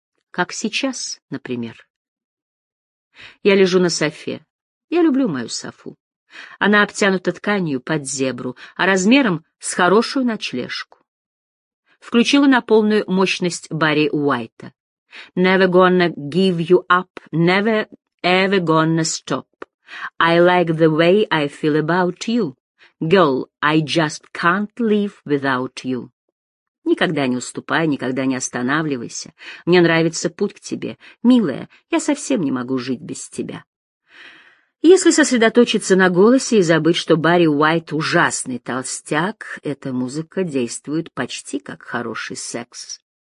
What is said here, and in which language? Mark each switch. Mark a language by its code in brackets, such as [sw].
[ru] Как сейчас, например. Я лежу на софе. Я люблю мою софу. Она обтянута тканью под зебру, а размером с хорошую ночлежку. Включила на полную мощность Барри Уайта. [en] Never gonna give you up, never ever gonna stop. I like the way I feel about you. Girl, I just can't live without you. [ru] Никогда не уступай, никогда не останавливайся. Мне нравится путь к тебе. Милая, я совсем не могу жить без тебя. Если сосредоточиться на голосе и забыть, что Барри Уайт — ужасный толстяк, эта музыка действует почти как хороший секс.